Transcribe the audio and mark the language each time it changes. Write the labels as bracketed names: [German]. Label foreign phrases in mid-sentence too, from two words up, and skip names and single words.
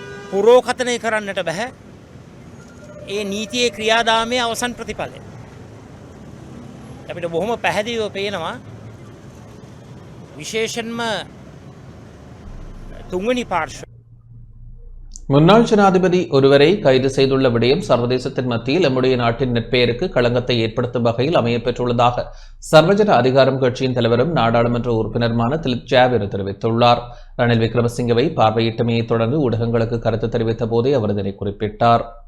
[Sinhala] පුරෝකථනය කරන්නට බැහැ ඒ නීතියේ ක්‍රියාදාමයේ අවසන් ප්‍රතිඵලය. අපිට බොහොම පැහැදිලිව පේනවා විශේෂයෙන්ම තුන්වෙනි පාර්ශ්ව [Tamil] முன்னாள் ஜனாதிபதி ஒருவரை கைது செய்துள்ள விடயம் சர்வதேசத்தின் மத்தியில் நம்முடைய நாட்டின் நட்பெயருக்கு களங்கத்தை ஏற்படுத்தும் வகையில் அமையப்பெற்றுள்ளதாக சர்வஜன அதிகாரம் கட்சியின் தலைவரும் நாடாளுமன்ற உறுப்பினருமான திலிப் ஜாவிர் தெரிவித்துள்ளார். ரணில் விக்ரமசிங்கவை பார்வையிட்டமையை தொடர்ந்து ஊடகங்களுக்கு கருத்து தெரிவித்த போதே அவர் இதனை குறிப்பிட்டார்.